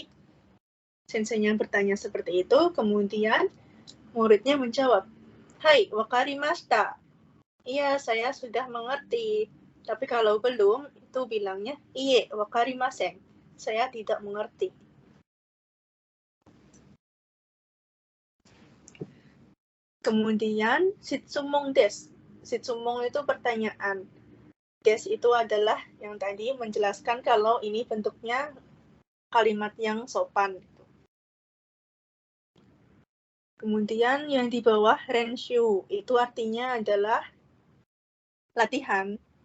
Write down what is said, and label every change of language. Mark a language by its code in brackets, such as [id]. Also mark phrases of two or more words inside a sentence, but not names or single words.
[id] Senseinya bertanya seperti itu, kemudian muridnya menjawab, [ja] "はい、分かりました." [id] Iya, saya sudah mengerti. Tapi kalau belum, itu bilangnya, [ja] "いいえ、分かりません." [id] Saya tidak mengerti. Kemudian, [ja] 質問です. [id] Shitsumon itu pertanyaan. Des itu adalah yang tadi menjelaskan kalau ini bentuknya kalimat yang sopan. Kemudian yang di bawah renshu itu artinya adalah latihan.